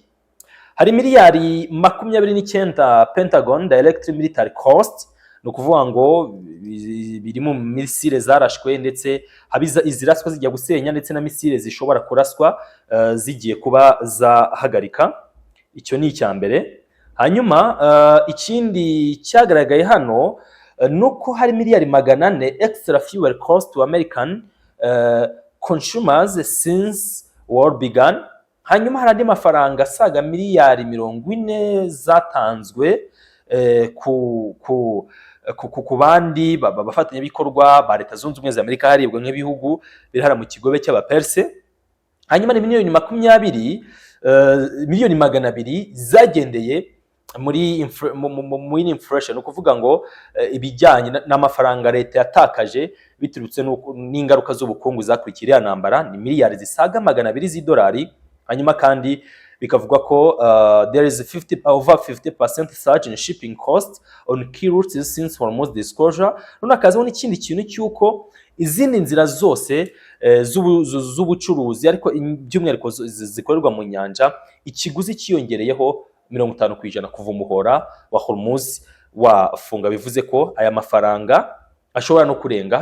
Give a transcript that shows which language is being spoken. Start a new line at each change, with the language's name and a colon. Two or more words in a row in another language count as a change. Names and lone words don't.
Kinyarwanda: Hari miliyari 29 Pentagon
English: Direct Military Cost,
Kinyarwanda: no kuvuga ngo birimo misile zarashwe ndetse habiza iziraswa zijya gusenya ndetse na misile zishobora kuraswa zigiye kuba zahagarika. Icyo ni icya mbere. Hanyuma ikindi cyagaragaye hano nuko hari miliyari 400
English: extra fuel cost to American consumers since war began.
Kinyarwanda: Hanyuma hari andi mafaranga asaga miliyari 40 zatanzwe ku bandi bafatanyabikorwa ba Leta Zunze Ubumwe za Amerika haribwa nk'ibihugu birahara mu kigobe cy'abaperse. Hanyuma ni miliyoni 200 zagendeye muri inflation, no kuvuga ngo ibijyanye n'amafaranga leta yatakaje biturutse n'ingaruka z'ubukungu zakurikira ya ntambara ni miliyari zisaga 200 z'idolari. Hanyuma kandi bikavuga ko
English: there is over 50% surge in shipping costs on key routes since Hormuz disclosure.
Kinyarwanda: None akazaho n'ikindi kintu cyuko izindi nzira zose z'ubucuruzi ariko by'umwihariko zikorerwa mu nyanja ikiguzi cyiyongereyeho 50% kuva umuhora wa Hormuz wafunga. Bivuze ko aya mafaranga ashobora no kurenga.